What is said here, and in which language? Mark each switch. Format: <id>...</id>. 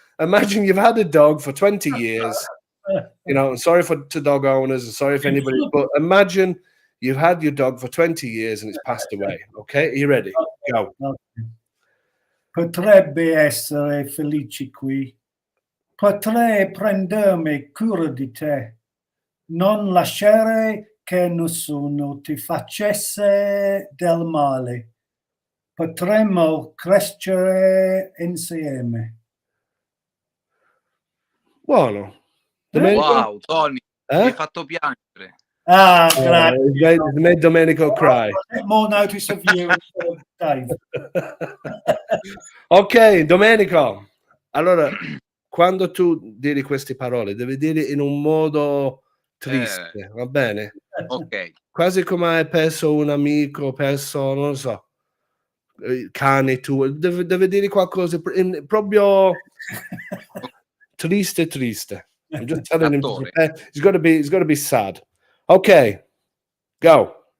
<en>Imagine you've had a dog for 20 years. You know, sorry to dog owners, and sorry if anybody, but imagine you've had your dog for 20 years and it's passed away. Okay, are you ready? Go.</en> <it>Potrebbe essere felice qui. Potrei prendermi cura di te. Non lasciare che nessuno ti facesse del male. Potremmo crescere insieme. Buono. Wow, Tony, mi hai fatto piangere. Grazie.</it> <en>It made Domenico cry. More notice of you, Dave. Ok, Domenico.</en> <it>Allora, quando tu dire queste parole, devi dire in un modo triste, va bene? Ok. Quasi come hai perso un amico, non lo so, cane tuo, deve dire qualcosa proprio triste.</it> <en>I'm just telling him to prepare. He's got to be sad. Okay, go.</en>